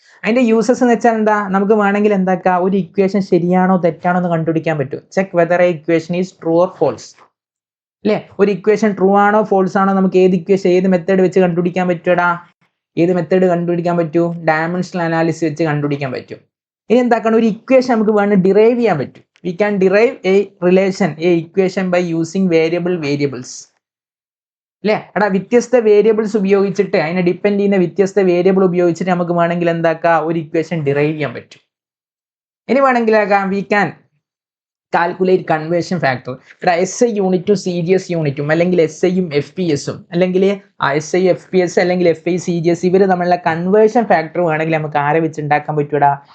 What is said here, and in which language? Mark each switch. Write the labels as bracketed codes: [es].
[ml] അതിന്റെ യൂസസ് എന്ന് വെച്ചാൽ എന്താ, നമുക്ക് വേണമെങ്കിൽ എന്താക്കാം, ഒരു ഇക്വേഷൻ ശരിയാണോ തെറ്റാണോ എന്ന് കണ്ടുപിടിക്കാൻ പറ്റും. [en] Check whether a equation is true or false. അല്ലെ? [ml] ഒരു ഇക്വേഷൻ ട്രൂ ആണോ ഫോൾസ് ആണോ നമുക്ക് ഏത് ഇക്വേഷൻ, ഏത് മെത്തേഡ് വെച്ച് കണ്ടുപിടിക്കാൻ പറ്റൂടാ? ഏത് മെത്തേഡ് കണ്ടുപിടിക്കാൻ പറ്റൂ? ഡയമെൻഷണൽ അനാലിസിസ് വെച്ച് കണ്ടുപിടിക്കാൻ പറ്റും. ഇനി എന്താക്കണം, ഒരു ഇക്വേഷൻ നമുക്ക് വേണം ഡിറൈവ് ചെയ്യാൻ പറ്റും. [en] We can derive a relation, a equation by using variables. [ml] അല്ലേ? എടാ, വ്യത്യസ്ത വേരിയബിൾസ് ഉപയോഗിച്ചിട്ട്, അതിനെ ഡിപ്പെൻഡ് ചെയ്യുന്ന വ്യത്യസ്ത വേരിയബിൾ ഉപയോഗിച്ചിട്ട് നമുക്ക് വേണമെങ്കിൽ എന്താക്കാം, ഒരു ഇക്വേഷൻ ഡിറൈവ് ചെയ്യാൻ പറ്റും. ഇനി വേണമെങ്കിലാക്കാം [en] We can calculate conversion factor. [ml] ഇവിടെ SI യൂണിറ്റും CGS യൂണിറ്റും അല്ലെങ്കിൽ SIയും FPS അല്ലെങ്കിൽ SI FPS അല്ലെങ്കിൽ FI CGS ഇവർ തമ്മിലുള്ള കൺവേർഷൻ ഫാക്ടർ വേണമെങ്കിൽ നമുക്ക് ആരെ വെച്ച് ഉണ്ടാക്കാൻ പറ്റൂടാ?